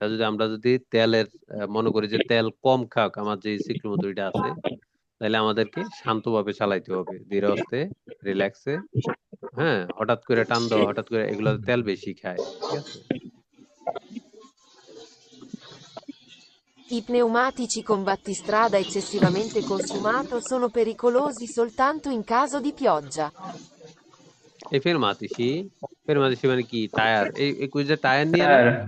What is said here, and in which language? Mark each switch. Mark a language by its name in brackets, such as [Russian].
[Bangla] আমরা যদি তেলের মনে করি যে তেল কম খাক আমার যে ciclomotorটা আছে, তাহলে আমাদেরকে শান্তভাবে চালাইতে হবে, ধীরে আস্তে, রিল্যাক্সে। হ্যাঁ, হঠাৎ করে টান দেওয়া, হঠাৎ করে, এগুলো তেল বেশি খায়, ঠিক আছে? [Italian] I pneumatici con battistrada eccessivamente consumato sono pericolosi soltanto in caso di pioggia. [Bangla] এই fermatici মানে কি? টায়ার, এই যে টায়ার নিয়ে না?